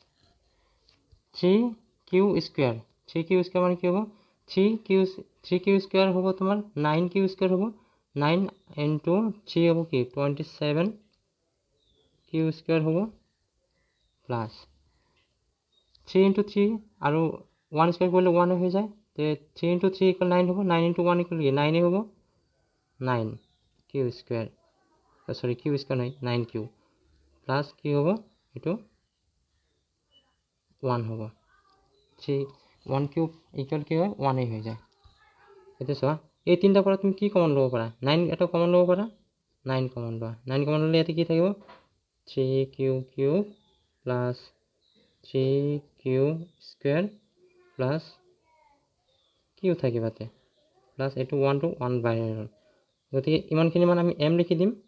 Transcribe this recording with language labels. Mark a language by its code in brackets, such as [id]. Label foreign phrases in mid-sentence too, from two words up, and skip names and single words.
[bn] 3q স্কয়ার মানে কি হবে 3q স্কয়ার হবে তোমার 9q স্কয়ার হবে 9 ইনটু 3 হবে কি 27 [en] q square [bn] হবে প্লাস 3 ইনটু 3 আর 1 স্কয়ার করলে 1 হয়ে যায় তো 3 ইনটু 3 ইকুয়াল 9 হবে 9 ইনটু 1 ইকুয়াল কি 9 হবে 9 [en] q square sorry q square [bn] নাই 9 [en] q plus [bn] কি হবে এটো 1 হবে 1 কিউব ইকুয়াল কি হয় 1 হয়ে যায় এটা সব [as] এই তিনটা পৰা তুমি কি কমন লব পাৰা 9 এটা কমন লব পাৰা 9 কমন লোৱা 9 কমন ল'লে ইয়াতে কি থাকিব 3q [en] cube plus [as] 3q [en] square plus [as] কিউ থাকিব ইয়াতে প্লাছ এইটো 1 to 1 বাহিৰ হ'ল গতিকে ইমানখিনি মান আমি m লিখি দিম